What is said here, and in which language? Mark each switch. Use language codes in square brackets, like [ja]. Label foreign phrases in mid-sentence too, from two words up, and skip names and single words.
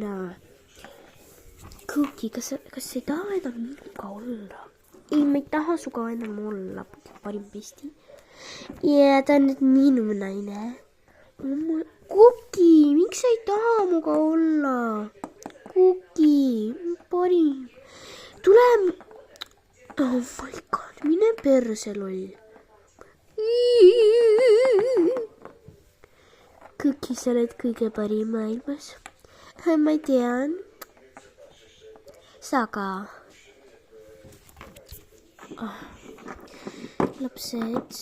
[et] Cookie, kas sa ei taha enam minuga olla? Ei, ma ei taha suga enam olla. Parim besti. Ja, ta on nüüd minu naine. Cookie, miks sa ei taha muga olla? Cookie, parim. Tule. [en] Oh my god, [et] mine perse loll. Cookie, sa oled kõige parim maailmas. Ma tean. Sa ka. Lapsed.